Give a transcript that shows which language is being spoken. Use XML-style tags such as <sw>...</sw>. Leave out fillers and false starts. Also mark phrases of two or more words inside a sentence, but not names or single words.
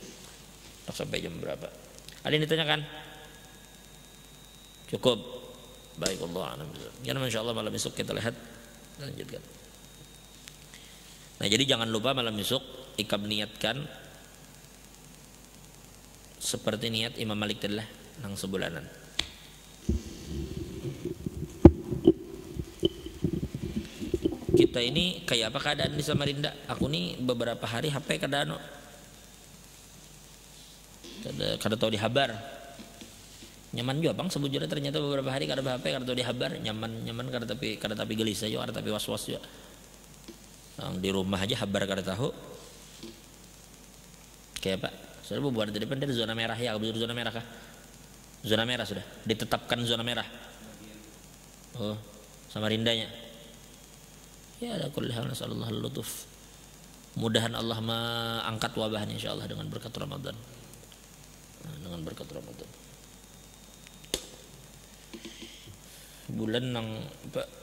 <id>Sampai jam berapa? Ada yang ditanyakan? Cukup. Baik,</id> <ar>الله أعلم بالصواب.</ar> <id>Karena insyaallah malam esok kita lihat lanjutkan.</id> <bjn>Nah, jadi jangan lupa malam esok ikam niatkan seperti niat Imam Malik tadi lah, nang sebulanan.</bjn> <id>Kita ini kayak apa keadaan di Samarinda?</id> <bjn>Aku nih beberapa hari HP kada tahu di habar. Nyaman juga bang sebujurnya, ternyata beberapa hari kada HP kada tahu di habar. Nyaman kada tapi gelisah juga, kada tapi was-was juga. Di rumah aja habar kada tahu.</bjn> <id>Kayak Pak, sudah bubar di depan dari zona merah ya, zona merah kah? Zona merah sudah ditetapkan zona merah.</id> <ar>Oh, Samarindanya. يا على كل حال نسأل الله اللطف.</ar> <id>Mudahan Allah mengangkat wabahnya insyaallah dengan berkat Ramadan. Dengan berkat Ramadan. Bulan nang apa?</id>